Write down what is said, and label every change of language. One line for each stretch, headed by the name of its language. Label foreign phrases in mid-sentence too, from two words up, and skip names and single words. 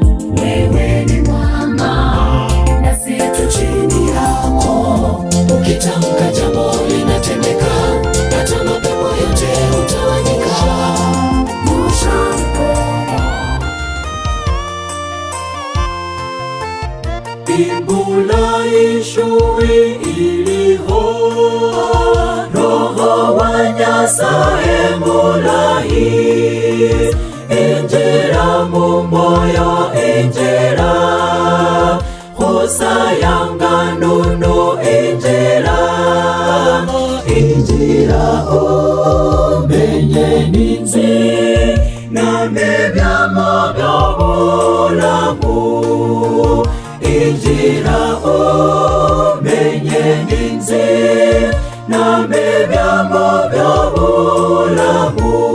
Swahili: Wewe ni mwamba nasi tu chini yako, ukitamka jambo linatendeka, hata mapepo yote hutawanyika. Nyosha mkono.
Luyia: Imbula ishuwi iliho, Roho wa Nyasaye mulahi, injira mu moyo injira, hosayanga nunu injira, injira umenye ninzi, name byamo byobulamu, injira umenye ninzi, name byamo byobulamu.